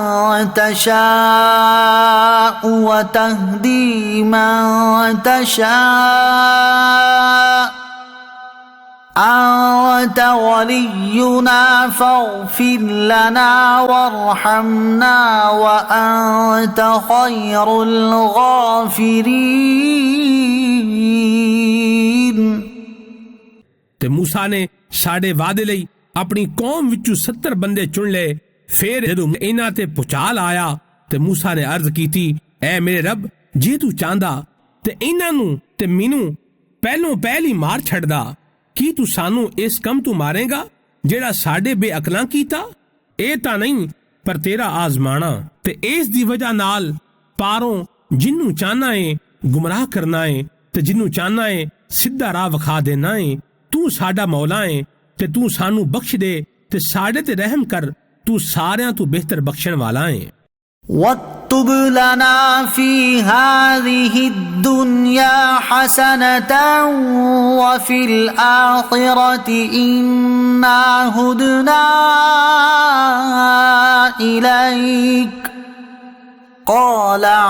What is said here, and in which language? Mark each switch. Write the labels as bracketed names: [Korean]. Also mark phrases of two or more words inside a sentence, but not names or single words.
[Arabic] تشاء وتهدي من تشاء أنت ولينا فاغفر لنا وارحمنا وأنت خير الغافرين۔ [Punjabi] ਤੇ ਮੂਸਾ ਨੇ ਸਾਡੇ ਵਾਅਦੇ ਲਈ ਆਪਣੀ ਕੌਮ ਵਿੱਚੋਂ 70 ਬੰਦੇ ਚੁਣ ਲਏ। ਫਿਰ ਜਦੋਂ ਇਹਨਾਂ ਤੇ ਭੁਚਾਲ ਆਇਆ ਤੇ ਮੂਸਾ ਨੇ ਅਰਜ਼ ਕੀਤੀ, ਐ ਮੇਰੇ ਰੱਬ, ਜੇ ਤੂੰ ਚਾਹੁੰਦਾ ਤੇ ਇਹਨਾਂ ਨੂੰ ਤੇ ਮੈਨੂੰ ਪਹਿਲੋਂ ਪਹਿਲ ਹੀ ਮਾਰ ਛੱਡਦਾ। ਕੀ ਤੂੰ ਸਾਨੂੰ ਇਸ ਕੰਮ ਤੋਂ ਮਾਰੇਗਾ ਜਿਹੜਾ ਸਾਡੇ ਬੇਅਕਲਾਂ ਕੀਤਾ? ਇਹ ਤਾਂ ਨਹੀਂ, ਪਰ ਤੇਰਾ ਆਜ਼ਮਾਣਾ ਤੇ ਇਸ ਦੀ ਵਜ੍ਹਾ ਨਾਲ ਪਾਰੋਂ ਜਿਹਨੂੰ ਚਾਹਨਾ ਏ ਗੁੰਮਰਾਹ ਕਰਨਾ ਏ ਤੇ ਜਿਹਨੂੰ ਚਾਹਨਾ ਏ ਸਿੱਧਾ ਰਾਹ ਵਿਖਾ ਦੇਣਾ ਏ। ਤੂੰ ਸਾਡਾ ਮੌਲਾ ਏ ਤੇ ਤੂੰ ਸਾਨੂੰ ਬਖਸ਼ ਦੇ ਤੇ ਸਾਡੇ ਤੇ ਰਹਿਮ ਕਰ। ਤੂੰ ਸਾਰਿਆਂ ਤੋਂ ਬਿਹਤਰ ਬਖਸ਼ਣ ਵਾਲਾ ਏ। [Arabic] واكتب لنا في هذه الدنيا حسنة وفي الآخرة إنا هدنا إليك قال